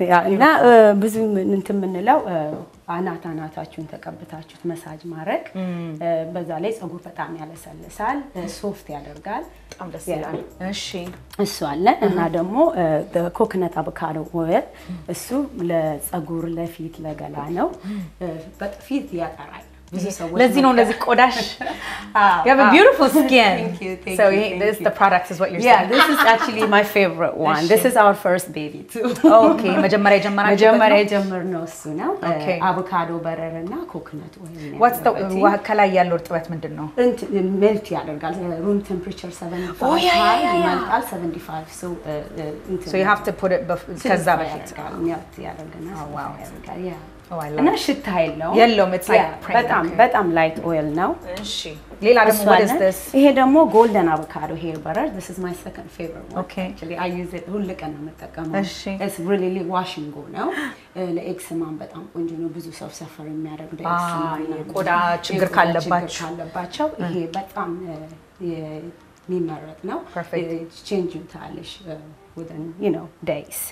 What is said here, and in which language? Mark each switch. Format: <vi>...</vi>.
<am>እና ብዙ እንትን ምንለው አናታችሁን ተቀብታችሁት መሳጅ ማድረግ በዛ ላይ ፀጉር በጣም ያለሰልሳል፣ ሶፍት ያደርጋል። በጣም ደስ ይላል። እሺ እሱ አለ እና ደግሞ</am> <en>the coconut avocado oil</en> <am>እሱ ለፀጉር ለፊት ለገላ ነው። በፊት ያጠራል። ለዚህ ነው እንደዚህ ቆዳሽ</am> <en>you have a beautiful skin. Thank you. So this the product is what you're saying. Yeah, this is actually my favorite one. This is our first baby too.</en> <am>Okay, መጀመሪያ የጀመርነው እሱ ነው። አቮካዶ በረር እና ኮኮናት ኦይል ነው።</am> <en>What's the</en> <am>ከላይ ያለው እርጥበት ምንድነው? ሜልት ያደርጋል።</am> <en>room temperature</en> <am>75 ይመጣል 75</am> <en>so you have to put it</en> <am>ከዛ በፊት ሜልት ያደርጋል።</am> <en>Oh wow. Yeah. Oh, I love</en> <am>እና</am> <en>it.</en> <am>ሽታ የለውም። የለውም</am> <en>it's like</en> <am>በጣም ላይት ኦይል ነው። እሺ ሌላ ደግሞ</am> <en>what is this?</en> <am>ይሄ ደግሞ</am> <en>golden avocado hair butter. This is my second favorite one. Okay. Actually I use it</en> <am>ሁሉ ቀን ነው የምጠቀመው። እሺ</am> <en>it's really washing go</en> <am>ነው። ለኤክስማም በጣም ቆንጆ ነው። ብዙ ሰው ሰፈር የሚያደርግ ለኤክስማ ቆዳ ችግር ካለባቸው ይሄ በጣም የሚመረጥ ነው። change ታለሽ</am> <en>within days.</en>